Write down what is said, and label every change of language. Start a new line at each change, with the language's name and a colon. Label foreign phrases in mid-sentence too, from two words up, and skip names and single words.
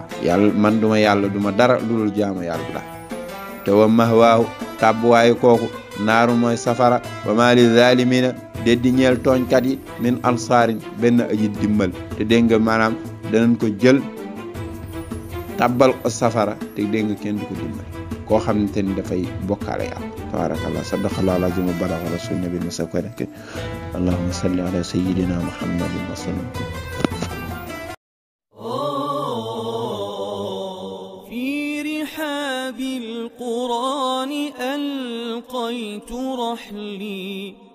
Wolof: yàlla man duma yàlla duma dara lu dul jaamu yàlla la te
Arabic: ومأواه
Wolof: tàbbuwaayu kooku naaru mooy safara
Arabic: وما للظالمين
Wolof: déddi ñeel tooñkat yi
Arabic: من أنصار
Wolof: benn aji dimbal te dégg nga maanaam danañ ko jël tàbbal ko safara te dégg nga kenn du ko dimbal koo xamante ni dafay bokkaale yàlla
Arabic: تبارك الله صدق الله العظيم وبلغ رسول النبي
Wolof: masakwarake
Arabic: اللهم صل على سيدنا محمد وسلم في رحاب القرآن ألقيت رحلي